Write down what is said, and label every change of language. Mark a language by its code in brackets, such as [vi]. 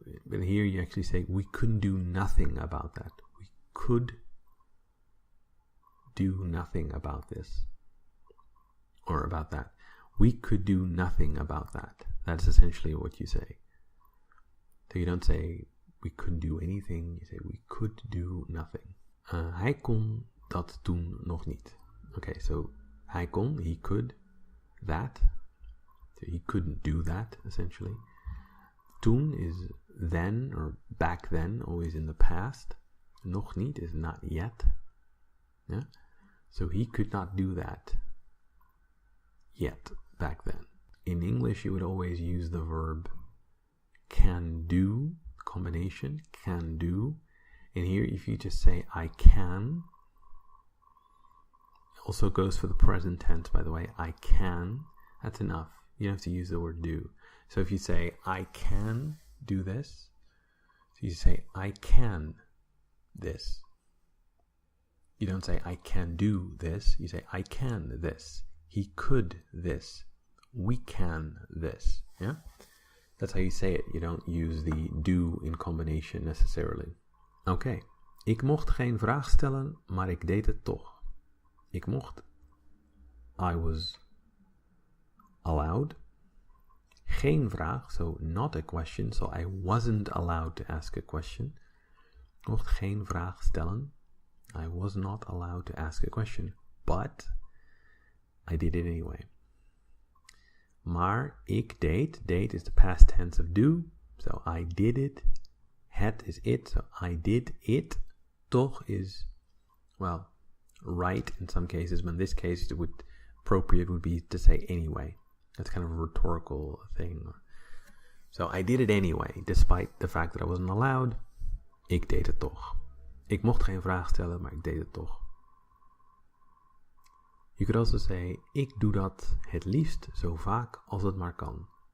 [en] But here you actually say, we couldn't do nothing about that. We could do nothing about this. Or about that. We could do nothing about that. That's essentially what you say. So you don't say, we couldn't do anything. You say, we could do nothing. [nl] Hij kon dat toen nog niet. [en] Okay, so [nl] hij kon, [en] he could, that. So he couldn't do that, essentially. [nl] Toen [en] is then, or back then, always in the past. [nl] Nog niet [en] is not yet. Yeah? So he could not do that yet, back then. In English, you would always use the verb can do, combination, can do. And here, if you just say, I can, also goes for the present tense, by the way, I can, that's enough. You don't have to use the word do. So if you say, I can do this, so you say, I can this. You don't say, I can do this. You say, I can this. He could this. We can this. Yeah? That's how you say it. You don't use the do in combination necessarily. Okay. [nl] Ik mocht geen vraag stellen, maar ik deed het toch. Ik mocht. [en] I was allowed. [nl] Geen vraag, [en] so not a question. So I wasn't allowed to ask a question. [nl] Ik mocht geen vraag stellen. [en] I was not allowed to ask a question. But I did it anyway. [nl] Maar ik deed. [en] Deed is the past tense of do. So I did it. Het is it. So I did it. Toch is, well, right in some cases. But in this case, appropriate would be to say anyway. That's kind of a rhetorical thing. So I did it anyway, despite the fact that I wasn't allowed. [nl] Ik deed het toch. Ik mocht geen vraag stellen, maar ik deed het toch. [en] You could also say, [nl] ik doe dat het liefst zo vaak als het maar kan.